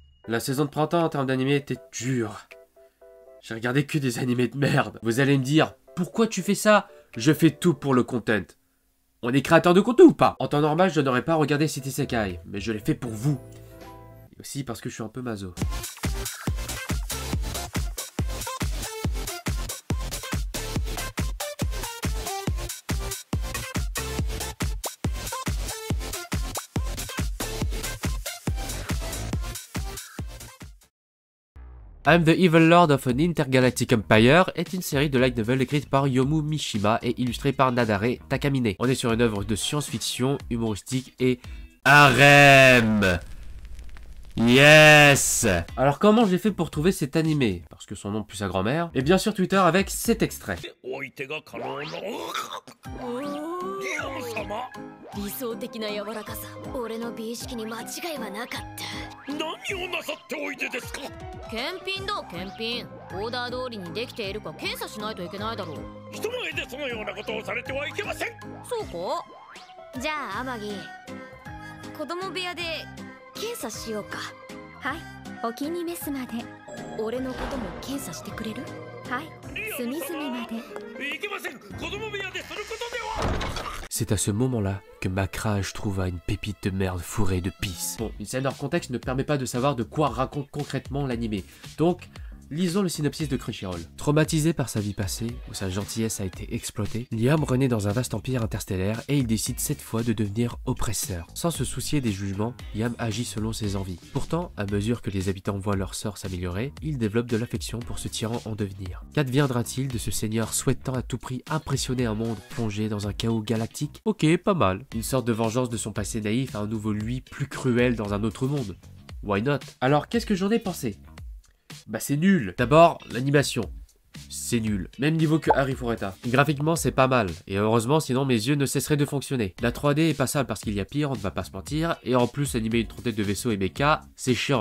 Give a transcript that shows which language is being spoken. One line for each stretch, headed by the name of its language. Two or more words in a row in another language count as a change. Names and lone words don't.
French: La saison de printemps en termes d'animé était dure. J'ai regardé que des animés de merde. Vous allez me dire, pourquoi tu fais ça? Je fais tout pour le content. On est créateur de contenu ou pas? En temps normal, je n'aurais pas regardé cet isekai, mais je l'ai fait pour vous. Et aussi parce que je suis un peu maso. I'm the Evil Lord of an Intergalactic Empire est une série de
English: light novel
French: écrite par Yomu Mishima et illustrée par Nadare Takamine. On est sur une œuvre de science-fiction, humoristique et harem. Yes! Alors comment j'ai fait pour trouver cet animé? Parce que son nom pue sa grand-mère. Et bien sûr Twitter avec cet extrait.
Japanese: 理想的な柔らかさ、俺の美意識に間違いはなかった。何をなさっておいでですか？検品だ、検品。オーダー通りにできているか検査しないといけないだろう。人前でそのようなことをされてはいけません。そうか？じゃあアマギ、子供部屋で検査しようか。はい、お気に召すまで。俺のことも検査してくれる？はい、隅々まで。いけません。子供部屋ですることでは。
French: C'est à ce moment-là que Macrage trouva une pépite de merde fourrée de pisse. Bon, une scène hors contexte ne permet pas de savoir de quoi raconte concrètement l'animé. Donc, lisons le synopsis de Crunchyroll. Traumatisé par sa vie passée, où sa gentillesse a été exploitée, Liam renaît dans un vaste empire interstellaire et il décide cette fois de devenir oppresseur. Sans se soucier des jugements, Liam agit selon ses envies. Pourtant, à mesure que les habitants voient leur sort s'améliorer, il développe de l'affection pour ce tyran en devenir. Qu'adviendra-t-il de ce seigneur souhaitant à tout prix impressionner un monde plongé dans un chaos galactique? Ok, pas mal. Une sorte de vengeance de son passé naïf à un nouveau lui plus cruel dans un autre monde.
English: Why not?
French: Alors, qu'est-ce que j'en ai pensé? Bah c'est nul. D'abord, l'animation. C'est nul. Même niveau que Harry Fureta. Graphiquement, c'est pas mal. Et heureusement, sinon mes yeux ne cesseraient de fonctionner. La 3D est passable parce qu'il y a pire, on ne va pas se mentir. Et en plus, animer une trentaine de vaisseaux et mechas, c'est chiant.